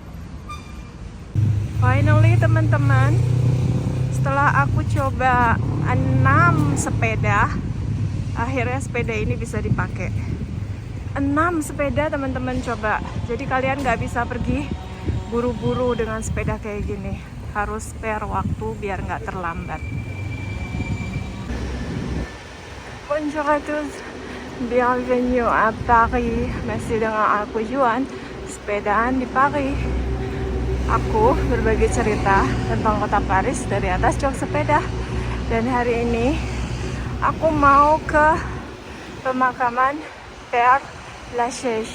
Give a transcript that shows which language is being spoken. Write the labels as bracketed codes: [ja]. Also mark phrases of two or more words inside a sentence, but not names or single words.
[id] Finally teman-teman, setelah aku coba 6 sepeda, akhirnya sepeda ini bisa dipakai. 6 sepeda teman-teman coba. Jadi kalian nggak bisa pergi buru-buru dengan sepeda kayak gini. Harus spare waktu biar nggak terlambat. [fr] Bonjour à tous, bienvenue à Paris. [id] Masih dengan aku Juan, sepedaan di Paris. Aku berbagi cerita tentang kota Paris dari atas jok sepeda. Dan hari ini aku mau ke pemakaman Père Lachaise.